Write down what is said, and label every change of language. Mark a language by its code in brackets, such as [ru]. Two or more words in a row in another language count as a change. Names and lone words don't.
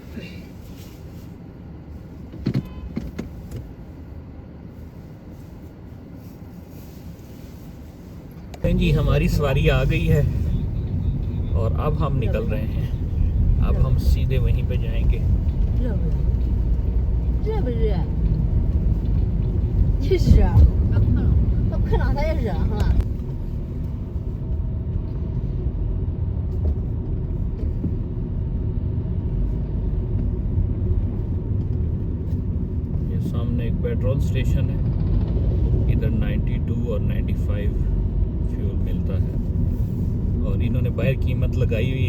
[hi] जी हमारी सवारी आ गई है और अब हम निकल रहे हैं। अब हम सीधे वहीं पे जाएंगे। [zh] 热不热？热不热？确实啊，我看到它也热哈。 [hi] ये सामने एक [en] petrol station [hi] है, इधर 92 और 95 फ्यूल मिलता है और इन्होंने बाहर कीमत लगाई हुई।